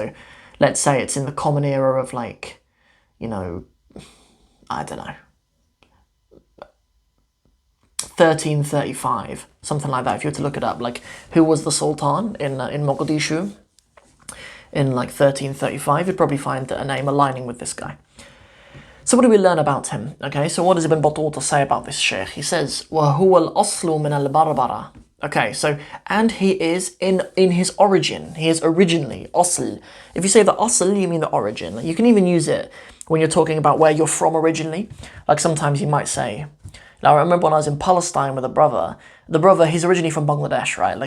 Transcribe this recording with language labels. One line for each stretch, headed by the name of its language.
English: So let's say it's in the common era of like, you know, I don't know, 1335, something like that. If you were to look it up, like who was the sultan in Mogadishu in like 1335, you'd probably find a name aligning with this guy. So what do we learn about him? Okay, so what does Ibn Batutah say about this sheikh? He says,
Arabic: وَهُوَ الْأَصْلُ مِنَ الْبَرْبَرَةِ.
English: Okay, so, and he is in his origin. He is originally, asl. If you say the asl, you mean the origin. You can even use it when you're talking about where you're from originally. Like sometimes you might say, now I remember when I was in Palestine with a brother, he's originally from Bangladesh, right?